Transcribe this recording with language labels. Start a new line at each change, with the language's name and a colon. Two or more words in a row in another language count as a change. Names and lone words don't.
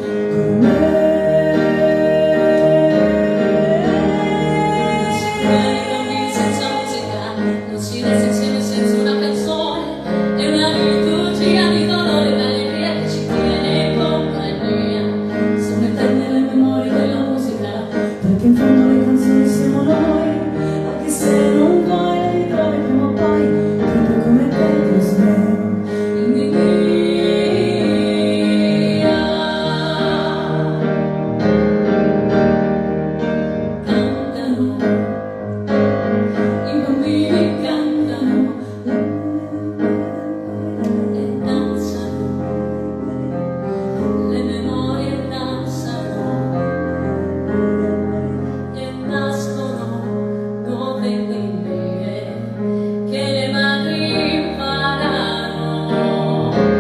Italian: Senza musica non si resta insieme senza una canzone, è una liturgia di dolore e d'allegria che ci tiene in compagnia. Sono eterne le memorie della musica, perché in fondo le canzoni siamo noi, anche se non vuoi le ritrovi prima o poi, proprio come te,
Portuguese: Deus meu.
Italian: Dimmi mia, cantano, i bambini cantano e danzano, le memorie danzano e nascono nuove linee che le madri imparano.